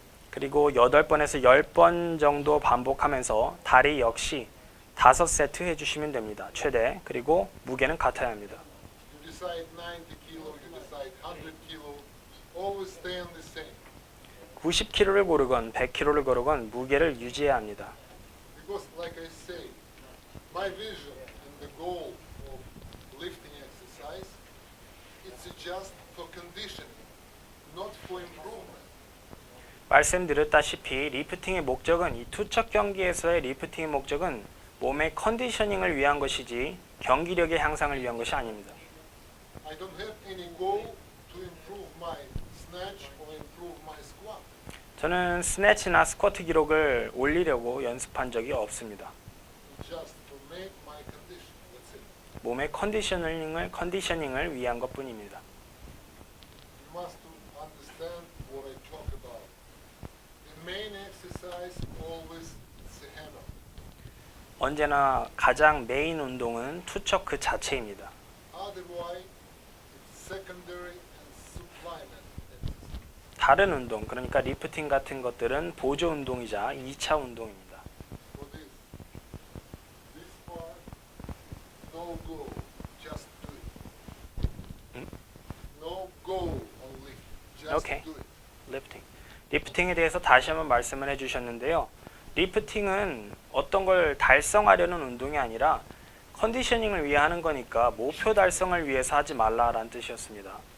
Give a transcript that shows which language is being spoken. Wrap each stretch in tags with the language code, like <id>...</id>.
<ko>그리고 8번에서 10번 정도 반복하면서 다리 역시 5세트 해주시면 됩니다. 최대. 그리고 무게는 같아야 합니다.</ko> <en>You decide 90 kilo, you decide 100 kilo, always stay on the same.</en> <ko>90kg를 고르건 100kg를 고르건 무게를 유지해야 합니다.</ko> <en>Because like I say, my vision and the goal of lifting exercise, it's just for conditioning, not for improvement.</en> <ko>말씀드렸다시피 리프팅의 목적은 이 투척 경기에서의 리프팅의 목적은 몸의 컨디셔닝을 위한 것이지 경기력의 향상을 위한 것이 아닙니다.</ko> <en>I don't have any goal to improve my snatch or improve my squat.</en> <ko>저는 스네치나 스쿼트 기록을 올리려고 연습한 적이 없습니다.</ko> <en>It's just to make my condition. That's it.</en> <ko>몸의 컨디셔닝을 위한 것뿐입니다.</ko> <en>You must understand what I talk about. The main exercise always is a hammer.</en> <ko>언제나 가장 메인 운동은 투척 그 자체입니다.</ko> <en>Otherwise, it's secondary and supplement exercise.</en> <ko>다른 운동, 그러니까 리프팅 같은 것들은 보조 운동이자 2차 운동입니다.</ko> <en>For this part, no go, just do it. No go on lift, just Okay. do it.</en> <ko>리프팅. 리프팅에 대해서 다시 한번 말씀을 해주셨는데요. 리프팅은 어떤 걸 달성하려는 운동이 아니라 컨디셔닝을 위해 하는 거니까 목표 달성을 위해서 하지 말라라는 뜻이었습니다.</ko>